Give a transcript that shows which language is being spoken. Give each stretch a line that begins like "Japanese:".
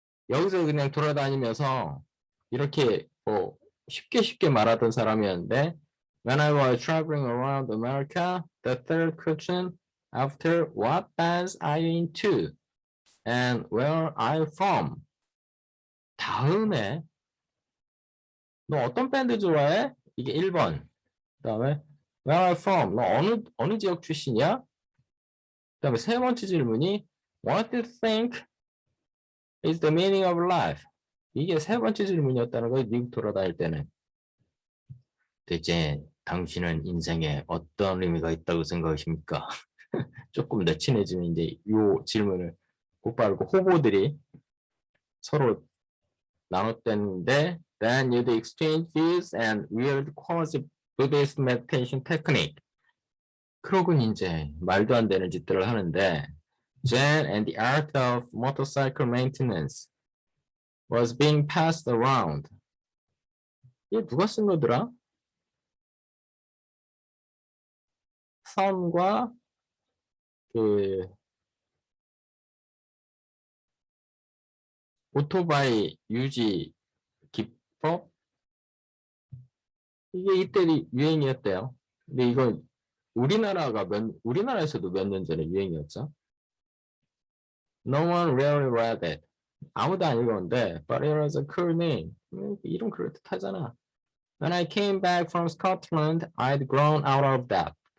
Korean: 여기서 그냥 돌아다니면서 이렇게 쉽게 말하던 사람이었는데
English: When I was traveling around America, the third question after what bands are you into and where are you from?
Korean: 다음에 너 어떤 밴드 좋아해? 이게 1번.
English: 그다음에 where are you from?
Korean: 너 어느 지역 출신이야? 그다음에 세 번째 질문이
English: What do you think is the meaning of life?
Korean: 이게 세 번째 질문이었다는 거예요. 미국 돌아다닐 때는. 대체 당신은 인생에 어떤 의미가 있다고 생각하십니까? 조금 더 친해지면 이제 이 질문을 곧바로 후보들이 서로 나눴다는데
English: then you'd exchange views and weird quasi Buddhist meditation technique.
Korean: 그러곤 이제 말도 안 되는 짓들을 하는데
English: Zen and the art of motorcycle maintenance was being passed around.
Korean: 이게 누가 쓴 거더라? 선과 그 오토바이 유지 기법 이게 이때 유행이었대요. 근데 이거 우리나라에서도 몇 년 전에 유행이었죠.
English: No one really read it.
Korean: 아무도 안 읽었는데,
English: but it was a cool name.
Korean: 이름 그럴듯하잖아.
English: When I came back from Scotland, I'd grown out of that.